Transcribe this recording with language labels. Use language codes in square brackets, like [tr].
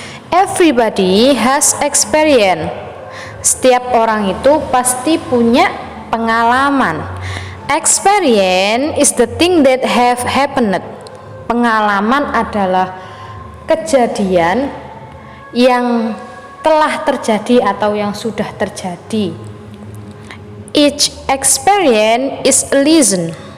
[en] Everybody has experience. [id] Setiap orang itu pasti punya pengalaman. [en] Experience is the thing that have happened. [id] Pengalaman adalah kejadian yang telah terjadi atau yang sudah terjadi. [en] Each experience is a lesson.